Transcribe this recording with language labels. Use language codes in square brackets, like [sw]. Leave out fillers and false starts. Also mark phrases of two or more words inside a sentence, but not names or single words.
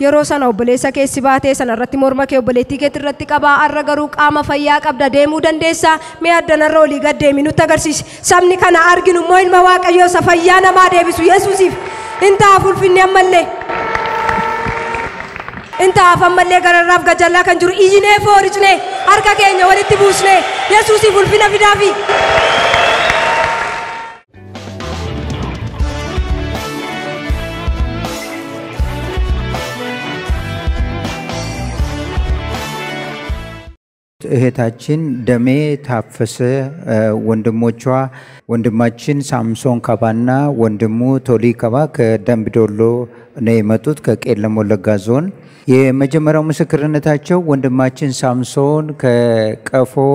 [om] yeroo sana obboleessa keessi baatee sana irratti morma kee obboleettii keetti irratti qabaa arra garuu qaama fayyaa qabda deemuu dandeessaa mee addanarra olii gad deemi nutti agarsiisi sabni kana arginu immoo ilma waaqayyoo isa fayyaa namaa deebisu Yesuusiif intaaf ulfinni ammallee intaaf ammallee gararraaf gajallaa kan jiru ijinee fooricnee harka keenya walitti buusnee Yesuusiif ulfina fidaafi [am] እህታችን ደሜ ታፈሰ ወንድሞቿ ወንድማችን ሳምሶን ከባና ወንድሙ ቶሊ ከባ ከደምቢዶሎ ነው የመጡት ከቄለም ወለጋ ዞን የመጀመሪያው ምስክርነታቸው ወንድማችን ሳምሶን ከቀፎ